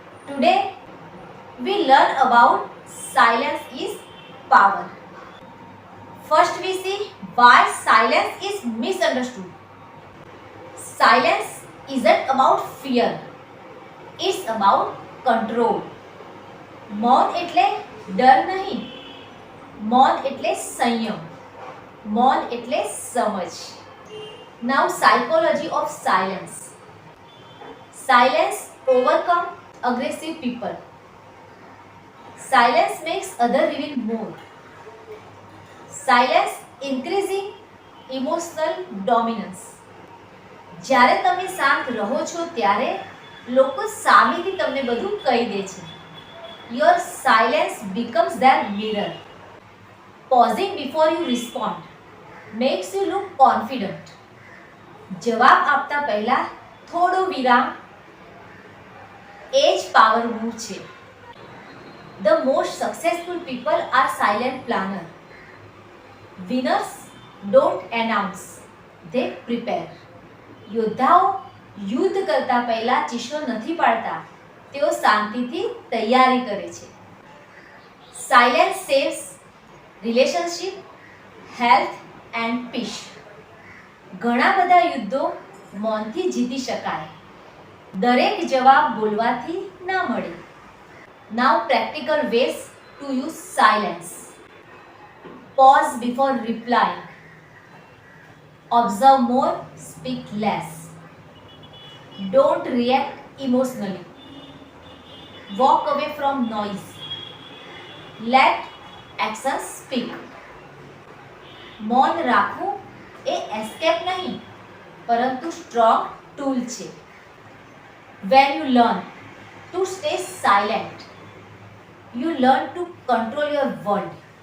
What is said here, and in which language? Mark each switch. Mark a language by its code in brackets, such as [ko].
[en] Today we learn about silence is power. First we see why silence is misunderstood. Silence isn't about fear. It's about control. [gu] મૌન એટલે ડર નહીં, મૌન એટલે સંયમ, મૌન એટલે સમજ. [en] Now psychology of silence. Silence overcome aggressive people. Silence makes other reveal more. Silence increasing emotional dominance. [gu] જ્યારે તમે શાંત રહો છો ત્યારે લોકો સામેથી તમને બધું કહી દે છે. [en] Your silence becomes their mirror. Pausing before you respond makes you look confident. [gu] જવાબ આપતા પહેલા થોડો વિરામ એ જ પાવર મૂવ છે. [en] The most successful people are silent planner. Winners don't announce, they prepare. [gu] યોદ્ધાઓ યુદ્ધ કરતા પહેલા ચીસો નથી પાડતા, તેઓ શાંતિથી તૈયારી કરે છે. [en] Silence saves relationship, health and peace. [gu] ઘણા બધા યુદ્ધો મૌનથી જીતી શકાય. દરેક જવાબ બોલવાથી ના મળે. [en] Now practical ways to use silence. Pause before replying. Observe more, speak less. Don't react emotionally. Walk away from noise. Let actions speak. [gu] મૌન રાખવું એ એસ્કેપ નહીં, પરંતુ સ્ટ્રોંગ ટૂલ છે. [en] When you learn to stay silent, you learn to control your world.